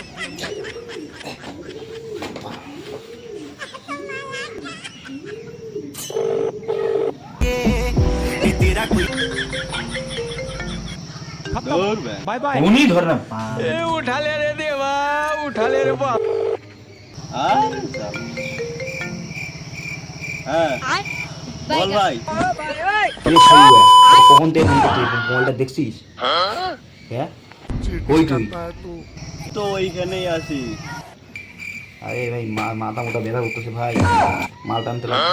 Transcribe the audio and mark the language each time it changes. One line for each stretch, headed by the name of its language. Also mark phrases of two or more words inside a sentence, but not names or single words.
English: bye bye
Bangla: ফোনই ধরে না।
Hindi: उठा ले रे देवा उठा ले रे बाप
Bangla: বল ভাই কখন থেকে ফোন করতে মোবাইলটা দেখছিস? হ্যাঁ ওই তুই তো ওইখানেই আছি। আরে ভাই মাথা মোটা ব্যথা করতেছে ভাই, মাল টানতে লাগবে।